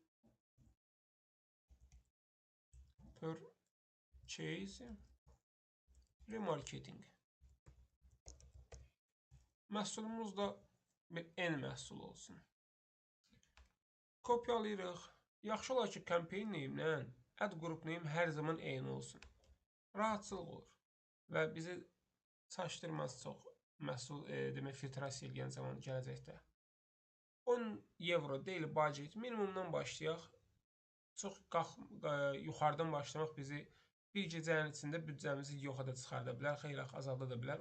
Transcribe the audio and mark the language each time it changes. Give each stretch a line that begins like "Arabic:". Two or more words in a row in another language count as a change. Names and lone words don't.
English: Purchase Remarketing.
Azerbaijani: Məhsulumuz da N məhsul olsun. Kopyalayırıq. Yaxşı olar ki,
English: campaign name-
Azerbaijani: lə
English: ad group name
Azerbaijani: hər zaman eyni olsun. Rahatçılıq olur və bizi çaşdırmaz çox məhsul demək filtrasiya edən zaman gələcəkdə. 10 euro deyil budget minimumdan başlayaq. Çox yuxarıdan başlamaq bizi bir gecənin içində büdcəmizi yoxa da çıxarda bilər, xeyli azalda da bilər.